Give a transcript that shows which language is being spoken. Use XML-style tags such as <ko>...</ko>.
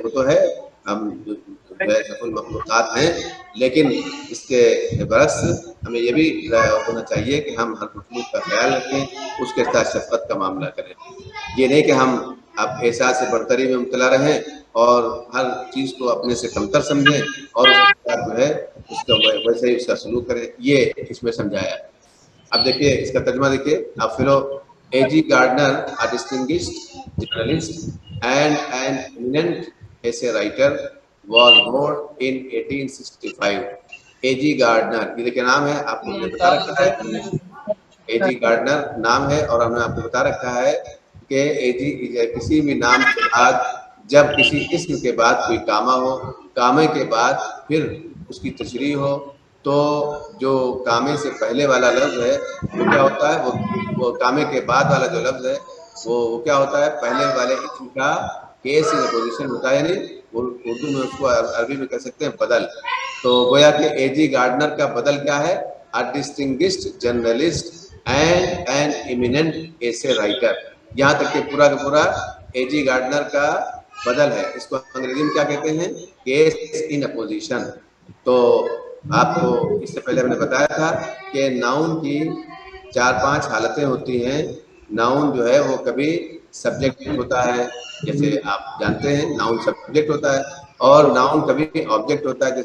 <ur>وہ تو ہے، ہم جو ہے سفل مخلوقات ہیں، لیکن اس کے برعکس ہمیں یہ بھی ہونا چاہیے کہ ہم ہر مخلوق کا خیال رکھیں، اس کے ساتھ شفقت کا معاملہ کریں. یہ نہیں کہ ہم اب احساس برتری میں مبتلا رہیں اور ہر چیز کو اپنے سے کمتر سمجھیں اور اس کے ساتھ جو ہے اس کا ویسے ہی اس کا سلوک کریں. یہ اس میں سمجھایا. اب دیکھیے اس کا ترجمہ دیکھیے. اب fellow A.G.</ur> <en>Gardner, a distinguished journalist and an eminent essay writer, was born in 1865. A.G.</en> <ur>Gardner, یہ دیکھیے نام ہے، آپ کو مجھے بتا رکھا ہے. A.G. Gardner نام ہے اور ہم نے آپ کو بتا رکھا ہے کہ کسی بھی نام کے بعد جب کسی اسم کے بعد کوئی کامہ ہو، کامے کے بعد پھر اس کی تشریح ہو، تو جو کامے سے پہلے والا لفظ ہے وہ کیا ہوتا ہے، وہ کامے کے بعد والا جو لفظ ہے وہ کیا ہوتا ہے، پہلے والے اسم کا کیس ان اپوزیشن ہوتا ہے. یعنی اردو میں اس کو عربی میں کہہ سکتے ہیں بدل. تو گویا کہ A.G.</ur> <en>Gardner</en> <ur>کا بدل کیا ہے،</ur> <en>a distinguished journalist and an eminent essay writer.</en> <ur>یہاں تک کہ پورا کا پورا A.G. Gardner کا بدل ہے. اس کو انگریزی میں کیا کہتے ہیں، کیس ان اپوزیشن. تو آپ کو اس سے پہلے ہم نے بتایا تھا کہ ناؤن کی 4-5 حالتیں ہوتی ہیں. ناؤن جو ہے وہ کبھی سبجیکٹ ہوتا ہے، جیسے آپ جانتے ہیں ناؤن سبجیکٹ ہوتا ہے، اور ناؤن کبھی آبجیکٹ ہوتا ہے.</ur>